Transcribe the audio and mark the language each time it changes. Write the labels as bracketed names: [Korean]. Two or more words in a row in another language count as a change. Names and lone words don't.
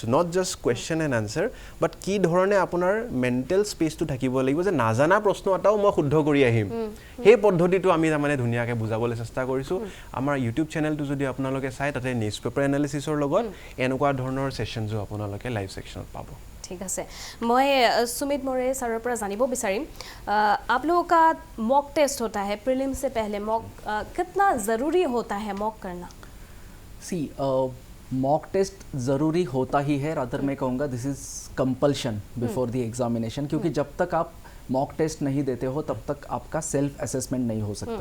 [English] not just question and answer, but [Assamese] কি ধৰণে আপোনাৰ [English] mental spaceটো [Assamese] থাকিব লাগিব যে নাজানা প্ৰশ্ন এটাও মই শুদ্ধ কৰি আহিম। সেই পদ্ধতিটো আমি তাৰমানে ধুনীয়াকৈ বুজাবলৈ চেষ্টা কৰিছোঁ। আমাৰ ইউটিউব চেনেলটো যদি আপোনালোকে চাই, তাতে [English] news paper analysisৰ [Assamese] লগত এনেকুৱা ধৰণৰ ছেশ্যনছো আপোনালোকে [English] live sectionত [Assamese] পাব। [Hindi] ठीक है, मैं सुमित मोरे सर पर जानिबो बिचारिम, आप लोगों का [English] mock test [Hindi] होता है प्रीलिम से पहले, मॉक कितना ज़रूरी होता है मॉक करना? सी [English] mock test [Hindi] ज़रूरी होता ही है, रादर मैं कहूँगा [English] this is compulsion before the examination, [Hindi] क्योंकि जब तक आप [English] mock test [Hindi] नहीं देते हो तब तक आपका [English] self assessment [Hindi] नहीं हो सकता है।